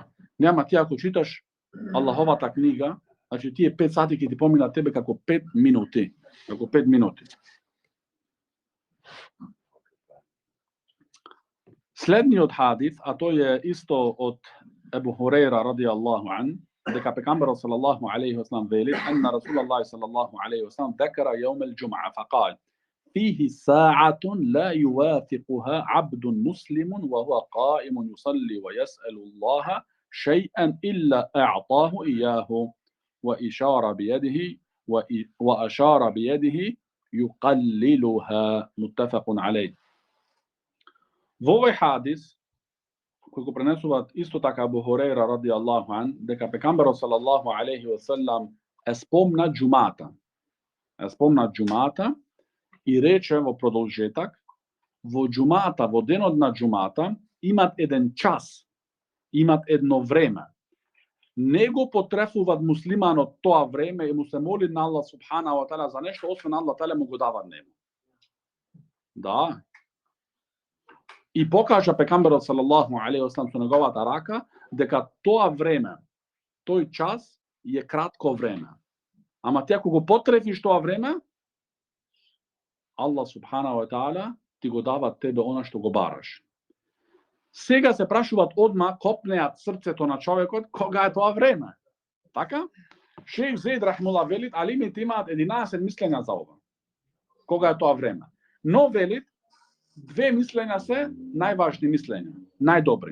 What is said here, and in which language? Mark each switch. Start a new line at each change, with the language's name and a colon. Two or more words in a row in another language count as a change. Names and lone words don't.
Macedonian: Нема ти ако читаш Аллаховата книга, значи тие 5 сати ќе ти поминат тебе како 5 минути. Како 5 минути. Следниот хадис, а тој е исто од Ебу Хурейра
Arabic: رضي الله عنه,
Macedonian: дека
Arabic: пекамберот صلى الله عليه وسلم вели, أن رسول الله صلى الله عليه وسلم ذكر يوم الجمعة فقال فيه ساعة لا يوافقها عبد مسلم وهو قائم يصلي ويسأل الله شيئا إلا أعطاه إياه وأشار بيده يقللها متفق عليه.
Macedonian: Во овој хадис, кој го пренесуваат исто така Абу Хурейра
Arabic: رضي الله عنه,
Macedonian: дека пекамберот
Arabic: صلى الله عليه وسلم
Macedonian: спомна џумата и рече во продолжетак, во џумата, во денот на џумата, имат еден час, имат едно време. Не го потрефуваат муслиманот тоа време и му се моли на Аллах
Arabic: سبحانه وتعالى
Macedonian: за нешто, освен
Arabic: الله تعالى
Macedonian: му го дава нему. Да. И покажа пекамберот
Arabic: صلى الله عليه وسلم
Macedonian: со неговата рака дека тоа време, тој час е кратко време. Ама ти ако го потрефиш тоа време, Аллах
Arabic: سبحانه وتعالى
Macedonian: ти го дава тебе она што го бараш. Сега се прашуваат одма, копнеат срцето на човекот, кога е тоа време. Така? Шејх Зейд рахмула велит, алимите имаат 11 мислења за ова. Кога е тоа време. Но велит, 2 мислења се најважни мислења, најдобри.